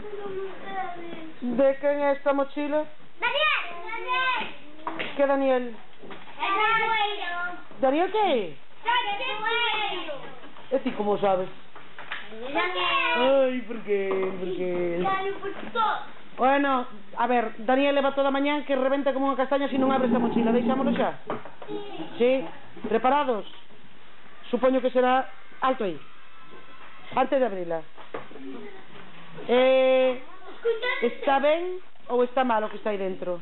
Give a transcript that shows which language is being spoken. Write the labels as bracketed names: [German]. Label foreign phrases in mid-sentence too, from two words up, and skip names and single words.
[Spanish] ¿De quién es esta mochila? Daniel. ¿Qué Daniel? ¿Daniel qué? ¿Y ti cómo sabes? Ay, ¿por qué? ¿Por qué? Bueno, a ver, [Galician] Daniel leva toda a mañán que rebenta como unha castaña se non abre esta mochila. Deixámoslo xa? Sí? Preparados? Supoño que será... Alto aí. Antes de abrila. Está ben ou está mal o que está aí dentro?